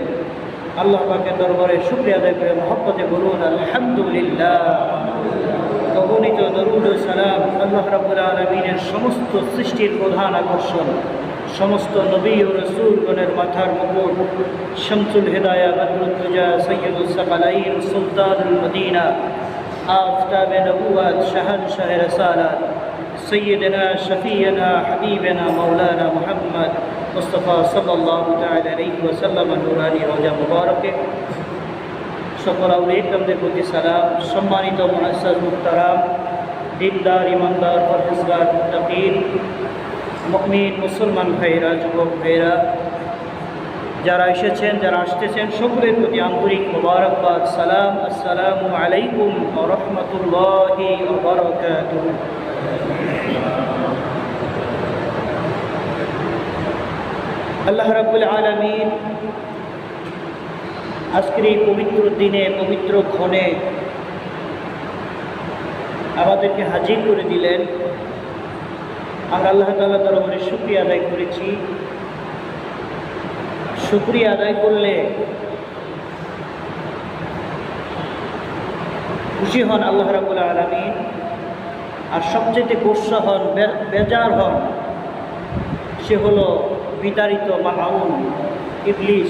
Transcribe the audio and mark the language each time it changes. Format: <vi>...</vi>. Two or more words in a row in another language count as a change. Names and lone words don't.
<bn>আল্লাহ পাকের দরবারে শুকরিয়া আদায় করে মহব্বতে বলুন আলহামদুলিল্লাহ। অগণিত দরুদ ও সালাম আল্লাহ রাব্বুল আলামিনের সমস্ত সৃষ্টির প্রধান আকর্ষণ, সমস্ত নবী ও রাসূলগণের মাথার মুকুট,</bn> <ar>شمس الهداية بدر الدجى سيد الثقلين سلطان المدينة</ar> <ur>آفتاب نبوت شہنشاہ رسالات</ur> <ar>سیدنا شفیعنا حبیبنا مولانا محمد مصطفیٰ صلی اللہ تعالی علیہ وسلم</ar> <bn>نورانی روজা মুবারকে সকল আউলিয়া کرامদের প্রতি সালাম। সম্মানিত মুআজ্জাজ মুহতারাম দিনদার ইমানদার পরহেজগার মুত্তাকিন মুমিন মুসলমান ভাইরা, যুবক ভাইরা, যারা এসেছেন যারা আসতেছেন সকলের প্রতি আন্তরিক মোবারকবাদ, সালাম।</bn> <ar>السلام عليكم ورحمة الله وبركاته.</ar> <bn>আল্লাহ রাব্বুল আলামিন আজকের এই পবিত্র দিনে, পবিত্র ক্ষণে আমাদেরকে হাজির করে দিলেন। আমরা আল্লাহ তাআলার দরবারে শুকরিয়া আদায় করেছি। শুকরিয়া আদায় করলে খুশি হন আল্লাহ রাব্বুল আলামিন, আর সবচেয়ে গোসা হন, বেজার হন সে হলো বিতাড়িত মালাউন ইবলিস।</bn>